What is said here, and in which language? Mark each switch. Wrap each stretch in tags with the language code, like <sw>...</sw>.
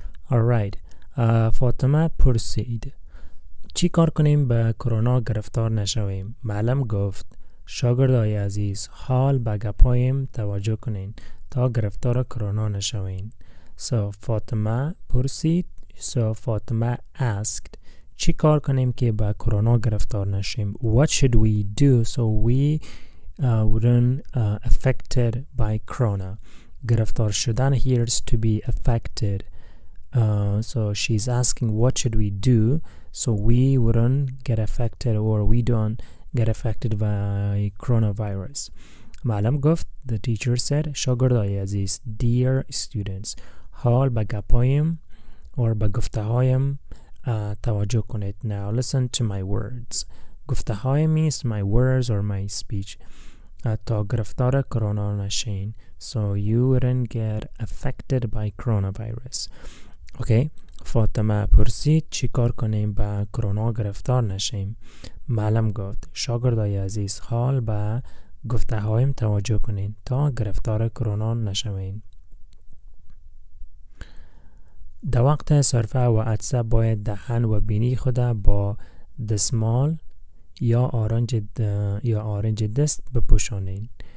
<fa>Alright, فاطمه پرسید چی کار کنیم به کرونا گرفتار نشویم؟ معلم گفت شاگردای عزیز حال به گپایم توجه کنین تا گرفتار کرونا نشوین. So فاطمه پرسید.</fa> <en>So فاطمه asked</en> <fa>چی کار کنیم که به کرونا گرفتار نشیم؟</fa> <en>What should we do so we wouldn't affected by corona?</en> <fa>گرفتار شدن</fa> <en>here is to be affected. So she's asking what should we do so we wouldn't get affected or we don't get affected by coronavirus.</en> <fa>معلم گفت</fa> <en>the teacher said</en> <fa>شاگردای عزیز</fa> <en>dear students</en> <fa>حال به گپایم or به گفته هایم توجه کنید.</fa> <en>Now listen to my words.</en> <fa>گفته هایم</fa> <en>means my words or my speech.</en> <fa>تا گرفتار کرونا نشین</fa> <en>so you wouldn't get affected by coronavirus.</en> <fa>اوکی. فاطمه پرسید چی کار کنیم با کرونا گرفتار نشیم؟ معلم گفت شاگردای عزیز حال به گفته هایم توجه کنین تا گرفتار کرونا نشوین. در وقت سرفه و عطسه باید دهن و بینی خود با دستمال یا آرنج دست بپوشانین.</fa>